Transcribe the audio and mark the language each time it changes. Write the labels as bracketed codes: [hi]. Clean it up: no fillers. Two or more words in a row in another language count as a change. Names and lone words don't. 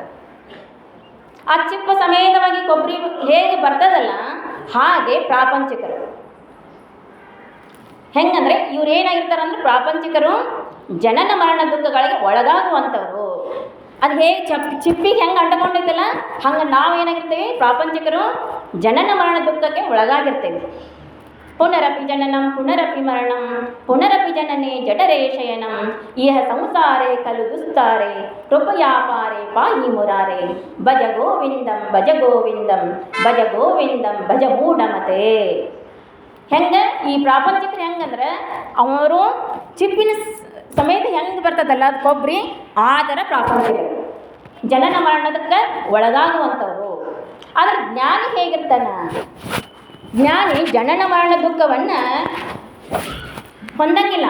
[kn] ಆ ಚಿಪ್ಪು ಸಮೇತವಾಗಿ ಕೊಬ್ಬರಿ ಹೇಗೆ ಬರ್ತದಲ್ಲ ಹಾಗೆ ಪ್ರಾಪಂಚಿಕರು ಹೆಂಗಂದರೆ ಇವ್ರು ಏನಾಗಿರ್ತಾರೆ ಅಂದರೆ, ಪ್ರಾಪಂಚಿಕರು ಜನನ ಮರಣ ದುಃಖಗಳಿಗೆ ಒಳಗಾಗುವಂಥವ್ರು. ಅದು ಹೇಗೆ ಚಿಪ್ಪಿಗೆ ಹೆಂಗೆ ಅಂಟಕೊಂಡಿದ್ದಲ್ಲ ಹಂಗೆ ನಾವೇನಾಗಿರ್ತೀವಿ, ಪ್ರಾಪಂಚಿಕರು ಜನನ ಮರಣ ದುಃಖಕ್ಕೆ ಒಳಗಾಗಿರ್ತೀವಿ. [sa] ಪುನರಪಿ ಜನನಂ ಪುನರಪಿ ಮರಣಂ ಪುನರಪಿ ಜನನೇ ಜಠರೇ ಶಯನಂ ಇಹ ಸಂಸಾರೇ ಖಲು ದುಸ್ತಾರೆ ಕೃಪಯಾಪಾರೆ ಪಾಹಿ ಮುರಾರೆ ಭಜ ಗೋವಿಂದಂ ಭಜ ಗೋವಿಂದಂ ಭಜ ಗೋವಿಂದಂ ಭಜ ಮೂಢಮತೆ. [kn] ಹೆಂಗೆ ಈ ಪ್ರಾಪಂಚಿಕರು ಹೆಂಗಂದ್ರೆ, ಅವರು ಚಿಪ್ಪಿನ ಸಮೇತ ಹೆಂಗೆ ಬರ್ತದಲ್ಲ ಅದು ಕೊಬ್ಬರಿ, ಆ ಥರ ಪ್ರಾಪಂಚಿಕರು ಜನನ ಮರಣದಕ್ಕೆ ಒಳಗಾಗುವಂಥವ್ರು. ಆದರೆ ಜ್ಞಾನಿ ಹೇಗಿರ್ತಾನೆ? ಜ್ಞಾನಿ ಜನನ ಮರಣ ದುಃಖವನ್ನು ಹೊಂದಂಗಿಲ್ಲ.